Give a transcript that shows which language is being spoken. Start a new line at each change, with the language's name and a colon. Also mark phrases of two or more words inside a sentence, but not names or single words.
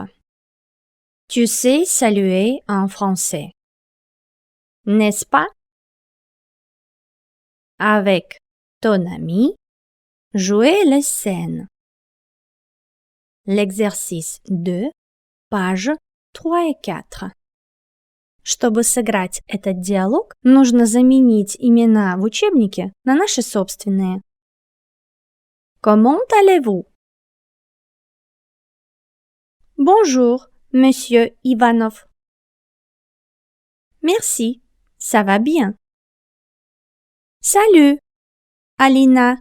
French: Tu sais saluer en français, n'est-ce pas? Avec ton ami, jouez les scènes. L'exercice 2, pages 3 et 4.
Russian: Чтобы сыграть этот диалог, нужно заменить имена в учебнике на наши собственные.
French: Comment allez-vous? Bonjour, monsieur Ivanov. Merci, ça va bien. Salut, Alina.